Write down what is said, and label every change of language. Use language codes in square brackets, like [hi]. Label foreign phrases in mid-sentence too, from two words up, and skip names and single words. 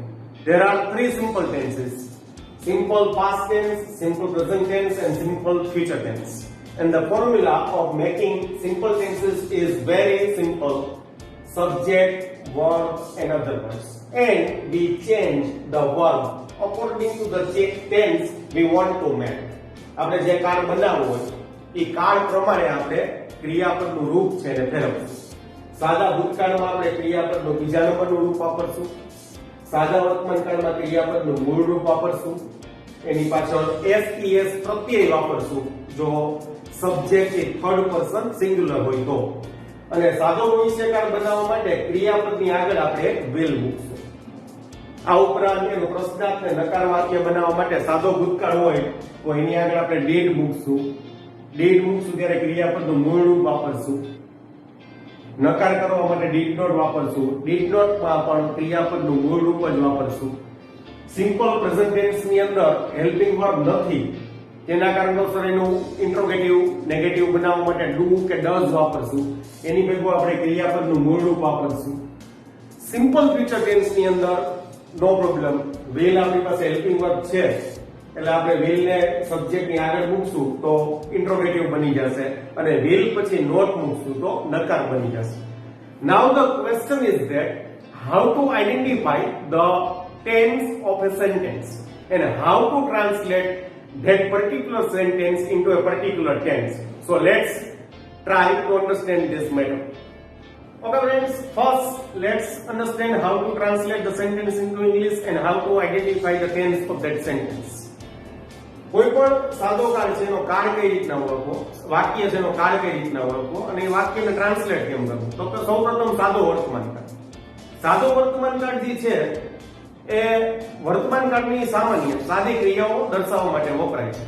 [en] There are three simple tenses: simple past tense, simple present tense and simple future tense. And the formula of making simple tenses is very simple: subject, verb and other words. And we change the verb according to the tense we want to make. [gu] આપણે જે કાળ બનાવવું હોય એ કાળ પ્રમાણે આપણે ક્રિયાપદનું રૂપ છે એને ફેરવશું. સાદા ભૂતકાળમાં આપણે ક્રિયાપદનું બીજા નંબરનું રૂપ વાપરશું. સાદા વર્તમાનકાળમાં ક્રિયાપદનું મૂળ રૂપ વાપરશું. એની પાછળ એસ પ્રત્યય વાપરશું જો સબ્જેક્ટ એ [en] third person singular [gu] હોય તો. અને સાદો ભવિષ્યકાળ બનાવવા માટે ક્રિયાપદની આગળ આપણે will મૂકશું. આ ઉપરાંત એનો પ્રશ્નાર્થ ને નકાર વાક્ય બનાવવા માટે સાદો ભૂતકાળ હોય તો એની આગળ આપણે did મૂકશું. did મૂકશું ત્યારે ક્રિયાપદનું મૂળ રૂપ વાપરશું. નકાર કરવા માટે [en] did not [gu] વાપરશું. [en] did not [gu] માં પણ ક્રિયાપદનું મૂળ રૂપ જ વાપરશું. [en] simple present tense [gu] ની અંદર [en] helping verb [gu] નથી તેના કારણોસર એનું [en] interrogative negative [gu] બનાવવા માટે do કે does વાપરશું. એની ભેગું આપણે ક્રિયાપદનું મૂળ રૂપ વાપરશું. [en] simple future tense [gu] ની અંદર [en] no problem, [gu] will આપણી પાસે [en] helping verb [gu] છે એટલે આપણે will ને સબ્જેક્ટ ની આગળ મૂકશું તો ઇન્ટ્રોગેટિવ બની જશે અને will પછી not મૂકશું તો નકાર બની જશે. [en] Now the question is that how to identify the tense of a sentence and how to translate that particular sentence into a particular tense. So let's try to understand this matter. Okay friends, first let's understand how to translate the sentence into English and how to identify the tense of that sentence. [gu] કોઈ પણ સાદો કાળ છે એનો કાળ કઈ રીતના ઓળખવો, વાક્ય છે એનો કાળ કઈ રીતના ઓળખવો અને એ વાક્યને ટ્રાન્સલેટ કેમ કરવું. તો સૌપ્રથમ સાદો વર્તમાનકાળ. સાદો વર્તમાનકાળ જે છે એ વર્તમાનકાળની સામાન્ય સાદી ક્રિયાઓ દર્શાવવા માટે વપરાય છે.